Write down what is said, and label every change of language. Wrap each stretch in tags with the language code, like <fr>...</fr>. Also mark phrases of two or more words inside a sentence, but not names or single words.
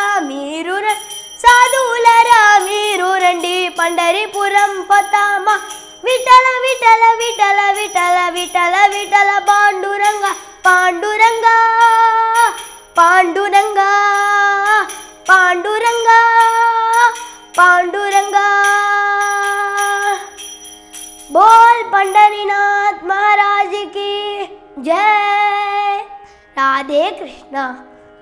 <te>మీరు సాధులరా మీరు రండి పండరిపురం పతామ విఠల విఠల విఠల విఠల విఠల విఠల పాండురంగ పాండురంగ పాండురంగ పాండురంగ పాండురంగ</te> <hi>बोल पंढरीनाथ महाराज की जय राधे कृष्णा।</hi>